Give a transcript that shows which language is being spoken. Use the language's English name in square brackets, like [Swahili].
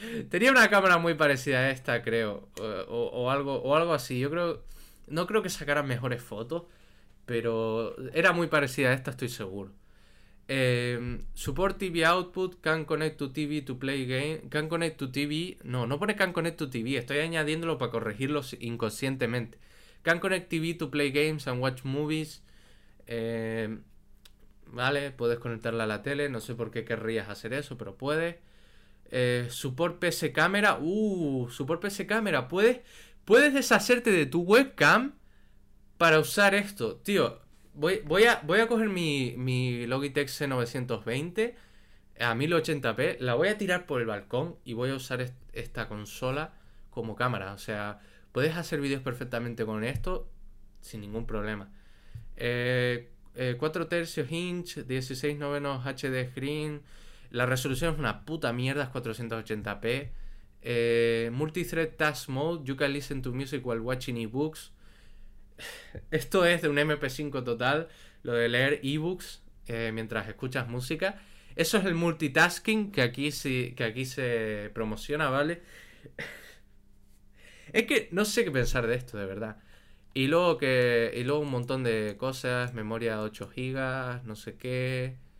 [Spanish] Tenía una cámara muy parecida a esta, creo. O algo así. Yo creo. No creo que sacaran mejores fotos. Pero era muy parecida a esta, estoy seguro. [English] Support TV Output. Can connect to TV to play game. Can connect to TV. [Spanish] No, no pone [English] Can connect to TV. [Spanish] Estoy añadiéndolo para corregirlo inconscientemente. [English] Can connect TV to play games and watch movies. [Spanish] Vale, puedes conectarla a la tele. No sé por qué querrías hacer eso, pero puedes. [English] Support PS Camera. Support PS Camera. [Spanish] Puedes deshacerte de tu webcam para usar esto. Tío, voy a coger mi Logitech C920 a 1080p. La voy a tirar por el balcón y voy a usar esta consola como cámara. O sea, puedes hacer vídeos perfectamente con esto sin ningún problema. [English] 4 tercios inch, 16 novenos HD screen. [Spanish] La resolución es una puta mierda, es 480p. [English] Multithread Task Mode, you can listen to music while watching ebooks. [Spanish] Esto es de un MP5 total, lo de leer ebooks mientras escuchas música. Eso es el multitasking que aquí, sí, que aquí se promociona, ¿vale? Es que no sé qué pensar de esto, de verdad. Y luego un montón de cosas, memoria 8 GB, no sé qué.